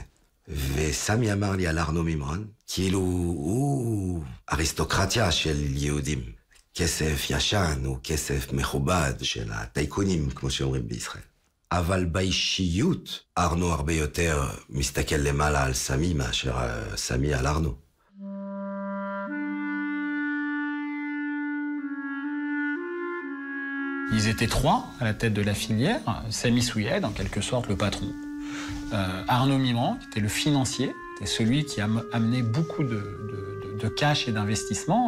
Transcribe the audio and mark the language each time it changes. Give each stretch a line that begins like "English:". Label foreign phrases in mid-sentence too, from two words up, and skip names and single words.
Hebrew: וסמי אמר לי על ארנו מימרן, כאילו הוא אריסטוקרטיה של יהודים. כסף ישן הוא כסף מכובד של הטייקונים, כמו שאומרים בישראל. אבל באישיות, ארנו הרבה יותר מסתכל למעלה על סמי מאשר סמי על ארנו.
French: Ils étaient trois à la tête de la filière. Samy Souyed, en quelque sorte le patron. Arnaud Mimran, qui était le financier, était celui qui a amené beaucoup de cash et d'investissement.